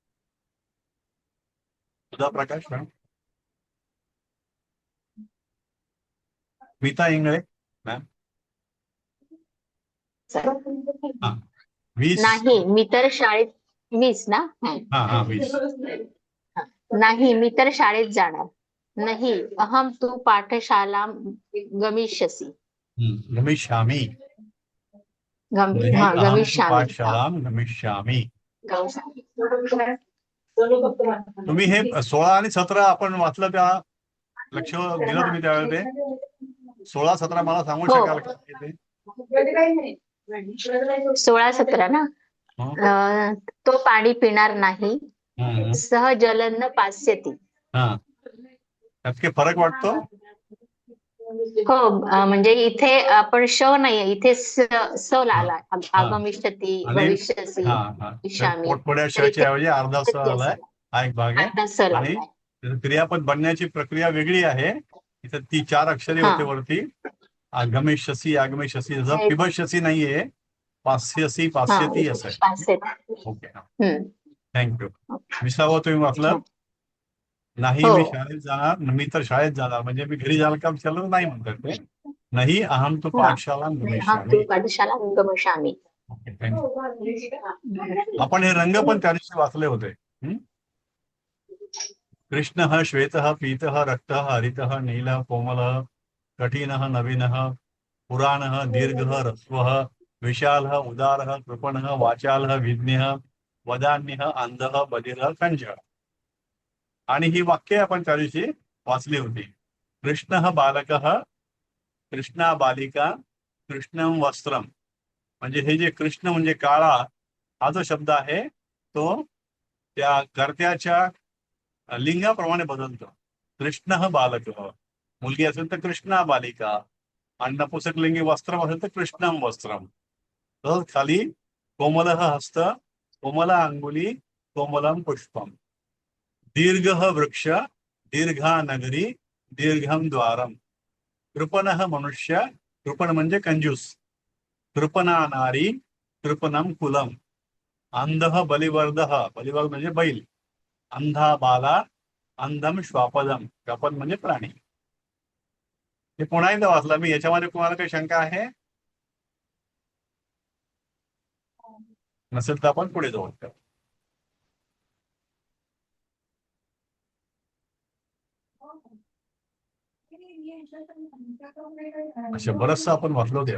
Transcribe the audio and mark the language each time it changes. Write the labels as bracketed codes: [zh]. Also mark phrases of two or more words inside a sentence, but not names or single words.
[mr] सुधा प्रकाश मॅम, मीता इंगळे मॅम. 20 नाही, मी तर शाळेत 20 ना. 20. नाही, मी तर शाळेत जाणार नाही. [sa] अहम तू पाठशाला गमिष्यसि. गमिष्यामि. गमिष्यामि. पाठशालां गमिष्यामि. [mr] तुम्ही हे 16 आणि 17 आपण वाचलं, त्या लक्ष दिलं तुम्ही त्यावेळेला? ते 16-17 मला सांगू शकाल का? 16-17 ना. तो पाणी पिणार नाही. [sa] सहजलन पास्यति. [mr] त्यात काही फरक वाटतो? हो, म्हणजे इथे आपण श नाहीये, इथे स आला. [sa] आगमिष्यति, भविष्यसि, इष्यामि. [mr] पोटपुढ्या शच्या ऐवजी अर्धा स आलाय. हा एक भाग आहे. आणि क्रियापद बनण्याची प्रक्रिया वेगळी आहे. इथे ती 4 अक्षरे होते वरती. [sa] आगमिष्यसि, आगमिष्यसि, [mr] जसं पिबष्यसि नाहीये, [sa] पास्यसि, पास्यति [mr] असं आहे. [en] Okay, thank you. [mr] 20वा तुम्ही वाचलं. नाही, मी शाळेत जाणार. मी तर शाळेत जाणार म्हणजे मी घरी जायला काम चाललं नाही म्हणतात ते. [sa] नाही, अहम तू पाठशाला गमिष्यामि. [mr] आपण हे रंग पण त्या दिवशी वाचले होते. [sa] कृष्णः श्वेतः पीतः रक्तः हरितः नीलः कोमलः कठिनः नवीनः पुराणः दीर्घः ह्रस्वः विशालः उदारः कृपणः वाचालः विज्ञः वदान्यः अंधः बधिरः कंजः. [mr] आणि ही वाक्य आपण त्या दिवशी वाचली होती. [sa] कृष्ण बालक, कृष्णा बालिका, कृष्णम वस्त्रम. [mr] म्हणजे हे जे कृष्ण म्हणजे काळा हा जो शब्द आहे तो त्या कर्त्याच्या लिंगाप्रमाणे बदलतो. [sa] कृष्ण बालक, [mr] मुलगी असेल तर [sa] कृष्णा बालिका, [mr] आणि नपुंसकलिंगी वस्त्रम असेल तर [sa] कृष्णम वस्त्रम. तर खाली कोमल हस्त, कोमला अंगुली, कोमलम पुष्पम. दीर्घ वृक्ष, दीर्घा नगरी, दीर्घम द्वारम. कृपण मनुष्य, [mr] कृपण म्हणजे कंजूस, [sa] कृपणा नारी, कृपणम कुलम. अंध बलिवर्द, [mr] बलिवर्द म्हणजे बैल, [sa] अंधा बाला, अंधम श्वापदम, [mr] श्वापद म्हणजे प्राणी. हे पुन्हा एकदा वाचलं मी. याच्यामध्ये तुम्हाला काही शंका आहे नसेल तर आपण पुढे जाऊ. अच्छा, बरचसं आपण वाचलो होते.